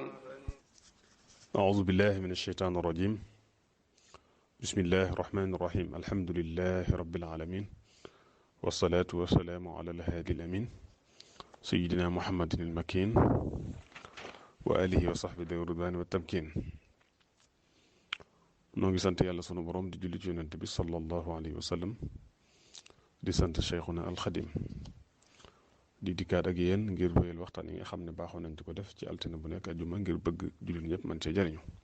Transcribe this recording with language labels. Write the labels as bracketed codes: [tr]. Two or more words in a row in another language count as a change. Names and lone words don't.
[ar] أعوذ بالله من الشيطان الرجيم. بسم الله الرحمن الرحيم. الحمد لله رب العالمين، والصلاة والسلام على الهادي الأمين سيدنا محمد المكين وآله وصحبه ذوي الرضوان والتمكين. [wo] noo ngi sant yàlla sunu borom di julli ci yonent bi [ar] صلى الله عليه وسلم, [wo] di sant Cheikhuna alxadim, di dikkaat ak yéen ngir wéyal waxtaan yi nga xam ne baaxoon nañ di ko def ci altine bu nekk ajuma ngir bëgg jullit ñëpp man cee jariñu.